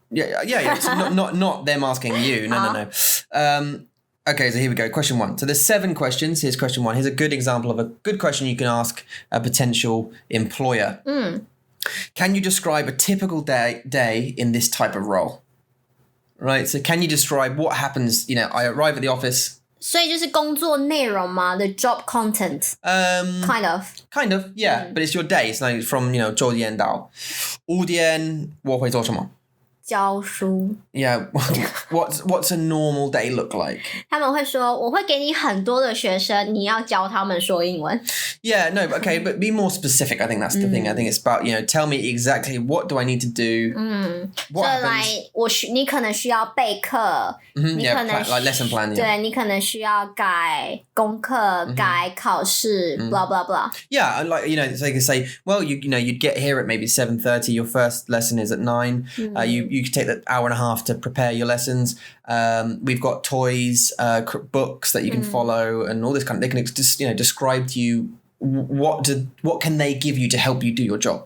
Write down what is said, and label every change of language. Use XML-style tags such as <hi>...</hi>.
<en>Yeah. It's not them asking you. No. Okay, so here we go. Question 1. So there's 7 questions. Here's question 1. Here's a good example of a good question you can ask a potential employer. Can you describe a typical day in this type of role? Right, so can you describe what happens, I arrive at the office.</en> <zh>所以就是工作内容吗</zh> <en>The job content? Kind of, yeah. But it's your day. It's like from,</en> <zh>9点到5点我会做什么教书。</zh> <en>Yeah, what's a normal day look like?</en> <zh>他们会说我会给你很多的学生，你要教他们说英文。</zh> <en>Yeah, no, okay, but be more specific. I think that's the thing. I think it's about, tell me exactly what do I need to do. What happens?</en> <zh>你可能需要备课，你可能</zh> <en>like lesson plan.</en> <zh>对，你可能需要改功课、改考试 blah blah blah.</zh> <en>Yeah, like so you can say, well, you'd get here at maybe 7:30. Your first lesson is at 9. You could take that hour and a half to prepare your lessons. We've got toys, books that you can follow, and all this kind of. They can just describe to you what can they give you to help you do your job.</en>